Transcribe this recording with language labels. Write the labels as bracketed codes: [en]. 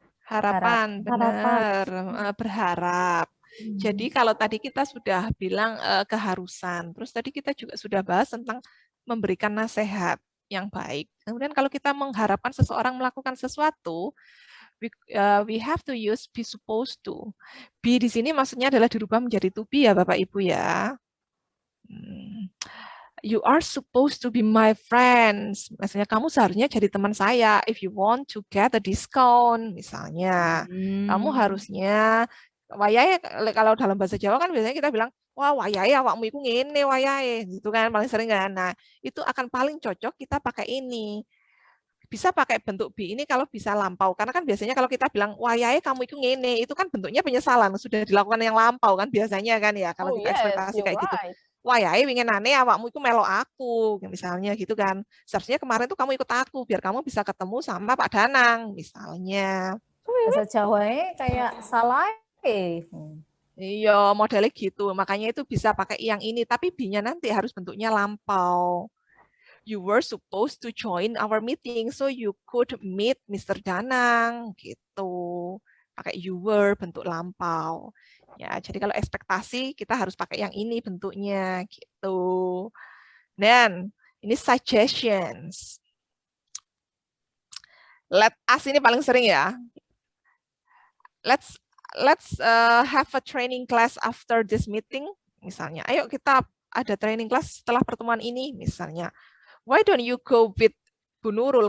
[id] Harapan, benar. Berharap. Jadi kalau tadi kita sudah bilang keharusan, terus tadi kita juga sudah bahas tentang memberikan nasihat yang baik. Kemudian kalau kita mengharapkan seseorang melakukan sesuatu, we have to use be supposed to. Be di sini maksudnya adalah dirubah menjadi to be ya Bapak Ibu ya. [en] You are supposed to be my friends. [id] Maksudnya kamu seharusnya jadi teman saya. [en] If you want to get a discount, misalnya, kamu harusnya wayahe. [id] Kalau dalam bahasa Jawa kan biasanya kita bilang, [jv] wah wayahe awakmu iku ngene wayahe, [id] gitu kan paling sering kan. Nah, itu akan paling cocok kita pakai ini. Bisa pakai bentuk be ini kalau bisa lampau. Karena kan biasanya kalau kita bilang wayahe kamu itu ngene, itu kan bentuknya penyesalan, sudah dilakukan yang lampau kan biasanya kan ya. Kalau kita ekspektasi kayak gitu. [jv] Wayahe winginane awakmu itu melok aku, [id] misalnya gitu kan. Seharusnya kemarin tuh kamu ikut aku biar kamu bisa ketemu sama Pak Danang misalnya. Bahasa Jawanya kayak salah. Iya, modelnya gitu. Makanya itu bisa pakai yang ini, tapi be-nya nanti harus bentuknya lampau. [en] You were supposed to join our meeting, so you could meet Mr. [id] Danang, gitu. Pakai you were, bentuk lampau. Ya, jadi kalau ekspektasi kita harus pakai yang ini bentuknya, gitu. Dan ini suggestions. Let us ini paling sering ya. [en] Let's have a training class after this meeting, misalnya. [id] Ayo kita ada training class setelah pertemuan ini, misalnya. [en] Why don't you go with Bu Nurul?